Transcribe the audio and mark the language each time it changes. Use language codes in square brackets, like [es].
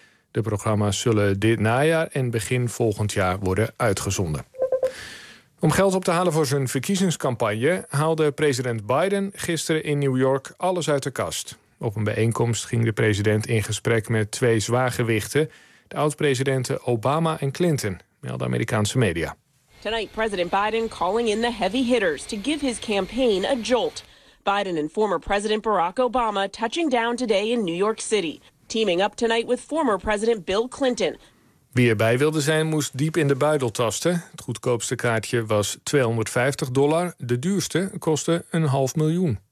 [nl] De programma's zullen dit najaar en begin volgend jaar worden uitgezonden. Om geld op te halen voor zijn verkiezingscampagne haalde president Biden gisteren in New York alles uit de kast. Op een bijeenkomst ging de president in gesprek met 2 zwaargewichten de oud-presidenten Obama en Clinton, meldde Amerikaanse media. [en] Tonight, President Biden calling in the heavy hitters to give his campaign a jolt. Biden and former President Barack Obama touching down today in New York City. Teaming up tonight with former President Bill Clinton. [nl] Wie erbij wilde zijn, moest diep in de buidel tasten. Het goedkoopste kaartje was $250. De duurste kostte een half miljoen.